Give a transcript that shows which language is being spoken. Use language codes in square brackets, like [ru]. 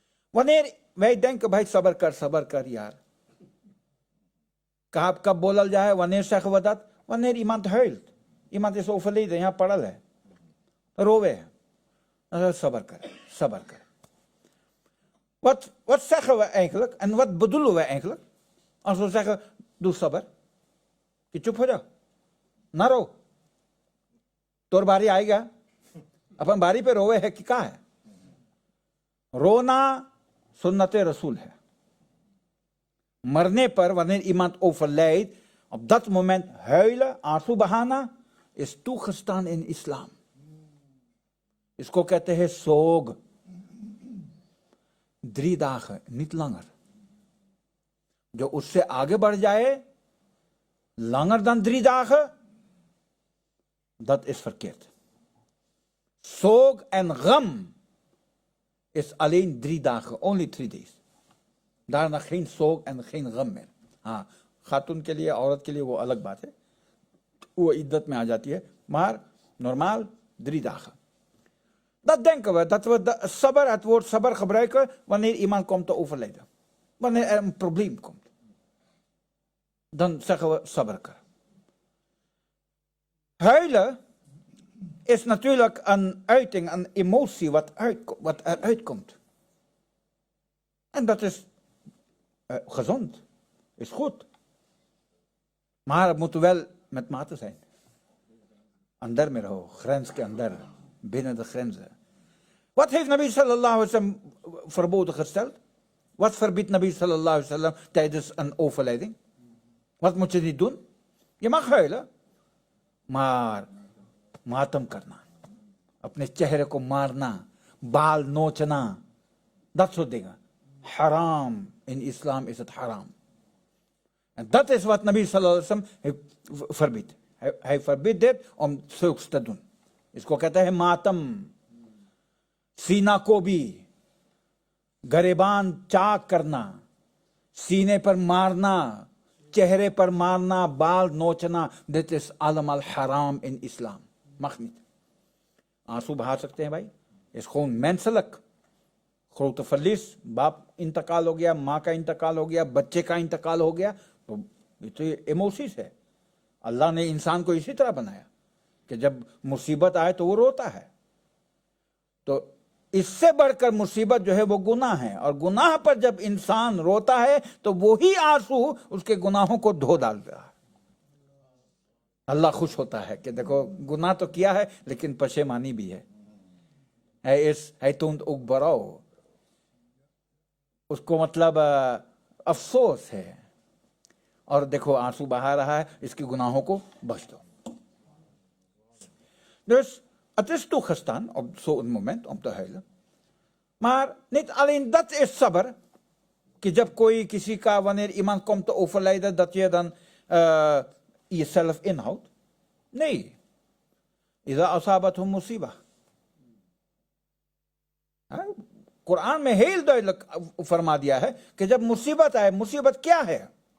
[nl] Wanneer wij denken bij [hi] sabr kar yaar. Kab bolal jaye, [nl] wanneer zeggen we dat? Wanneer iemand huilt. Iemand is overleden, [hi] ja padal hai. Rowe. Sabr kar. [nl] Wat zeggen we eigenlijk en wat bedoelen we eigenlijk? Als we zeggen, doe sabr. [hi] कि चुप हो जाओ ना रो, तोर बारी आएगा, अपन बारी पे रोवे है कि क्या है? रोना सुन्नत रसूल है। मरने पर [nl] wanneer iemand overlijdt, op dat moment huilen, [hi] आंसू बहाना [nl] is toegestaan in islam. [hi] इसको कहते हैं सोग। [nl] 3 dagen, niet langer। [hi] जो उससे आगे बढ़ जाए [nl] langer dan 3 dagen, dat is verkeerd. Soog en gham is alleen 3 dagen, [en] only 3 days. [nl] Daarna geen soog en geen gham meer. [hi] हाँ, खातून के लिए, औरत के लिए वो अलग बात है, वो इद्दत में आ जाती है, [nl] maar normaal 3 dagen. Dat denken we, dat we sabr, het woord sabr gebruiken wanneer iemand komt te overlijden. Wanneer er een probleem komt. Dan zeggen we sabr kar. Huilen is natuurlijk een uiting, een emotie wat eruit komt. En dat is gezond, is goed. Maar het moet wel met mate zijn. [hi] Andar में रहो, grens के अंदर, [nl] binnen de grenzen. Wat heeft Nabi sallallahu alaihi wasallam verboden gesteld? Wat verbiedt Nabi sallallahu alaihi wasallam tijdens een overlijding? Wat moet je niet doen? Je mag huilen, maar [hi] मातम करना, अपने चेहरे को मारना, बाल नोचना, [nl] dat soort dingen. Haram. In islam is het haram. En dat is wat Nabi sallallahu alaihi wasallam heeft verbiedt. Hij verbiedt dit om zulks te doen. [hi] इसको कहते हैं मातम। सीना को भी गरेबान चाक करना, सीने पर मारना, चेहरे पर मारना, बाल नोचना, [nl] dit is allemaal haram in islam. Mag niet. [hi] आंसू बहा सकते हैं भाई, [nl] is gewoon menselijk. grote verlies, [hi] बाप इंतकाल हो गया, माँ का इंतकाल हो गया, बच्चे का इंतकाल हो गया, तो ये तो इमोशंस है। अल्लाह ने इंसान को इसी तरह बनाया कि जब मुसीबत आए तो वो रोता है। तो इससे बढ़कर मुसीबत जो है वो गुनाह है, और गुनाह पर जब इंसान रोता है तो वही आंसू उसके गुनाहों को धो डालता है। अल्लाह खुश होता है कि देखो गुनाह तो किया है लेकिन पशेमानी भी है तुम उगबराओ, उसको मतलब अफसोस है, और देखो आंसू बहा रहा है, इसके गुनाहों को बख्श दो। [nl] Dus het is toegestaan op zo'n moment om te huilen. Maar niet alleen dat is sabr. [hi] कि जब कोई किसी का [nl] wanneer iemand komt te overlijden dat je dan jezelf inhoudt. Nee. [ar] इذा असाबतहुम मुसीबा, [hi] Quran में [nl] heel duidelijk [hi] फरमा दिया है कि जब मुसीबत आए, मुसीबत क्या है?